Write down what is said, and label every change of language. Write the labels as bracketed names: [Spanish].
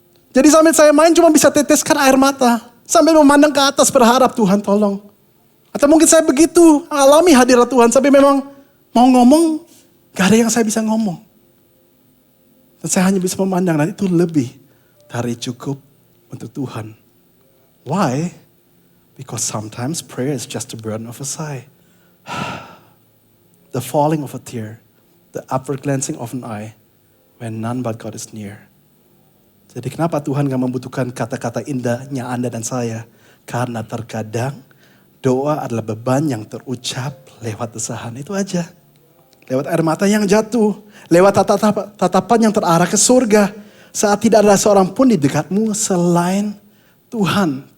[Indonesian] Jadi sambil saya main cuma bisa teteskan air mata. Sambil memandang ke atas berharap Tuhan tolong. Atau mungkin saya begitu alami hadirat Tuhan. Sampai memang mau ngomong gak ada yang saya bisa ngomong. Dan saya hanya bisa memandang dan itu lebih dari cukup untuk Tuhan. [English] Why? Because sometimes prayer is just the burden of a sigh. The falling of a tear. The upward glancing of an eye. When none but God is near. [Indonesian] Jadi kenapa Tuhan gak membutuhkan kata-kata indahnya Anda dan saya? Karena terkadang doa adalah beban yang terucap lewat desahan. Itu aja. Lewat air mata yang jatuh. Lewat tatapan yang terarah ke surga. Saat tidak ada seorang pun di dekatmu selain Tuhan.